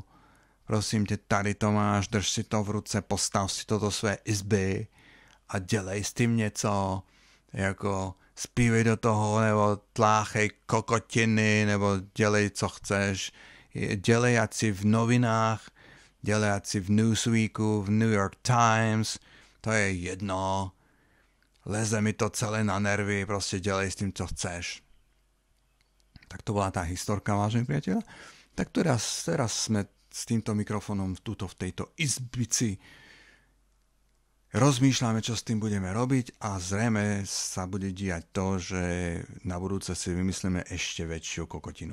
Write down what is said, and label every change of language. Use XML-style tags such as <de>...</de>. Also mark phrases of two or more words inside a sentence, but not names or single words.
<cs>Prosím tě, tady to máš, drž si to v ruce, postav si to do své izby a dělej s tím něco, jako zpívej do toho, nebo tláchej kokotiny, nebo dělej, co chceš. Dělej ať si v novinách, dělej ať si v Newsweeku, v New York Times, to je jedno. Leze mi to celé na nervy, prostě dělej s tím, co chceš.</cs> <sk>Tak to bola tá historka, vážení priateľa. Tak teraz sme s týmto mikrofónom v tejto izbici. Rozmýšľame, čo s tým budeme robiť a zrejme sa bude diať to, že na budúce si vymyslíme ešte väčšiu kokotinu.</sk>